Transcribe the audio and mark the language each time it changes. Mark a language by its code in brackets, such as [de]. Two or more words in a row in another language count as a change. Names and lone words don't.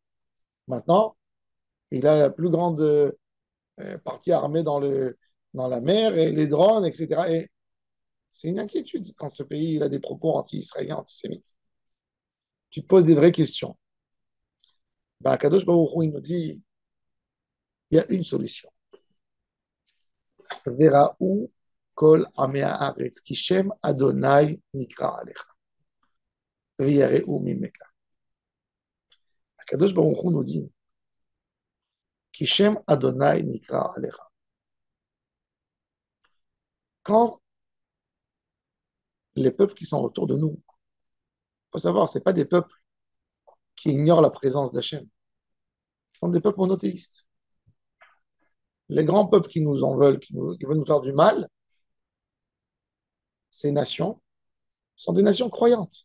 [fr] Maintenant, il a la plus grande partie armée dans la mer et les drones, etc. Et c'est une inquiétude quand ce pays il a des propos anti-israéliens, antisémites. Tu te poses des vraies questions. Ben, Kadosh Baruch Hu, il nous dit, il y a une solution. [he] וראו כל עמי הארץ, כי שם ה' נקרא עליך, ויראו ממך. [fr] Kadosh Baruch Hu nous dit, [he] כי שם ה' נקרא עליך. [fr] Quand les peuples qui sont autour de nous, il faut savoir, ce pas des peuples qui ignorent la présence d'Hachem, ce sont des peuples monothéistes. Les grands peuples qui nous en veulent, qui veulent nous faire du mal, ces nations sont des nations croyantes.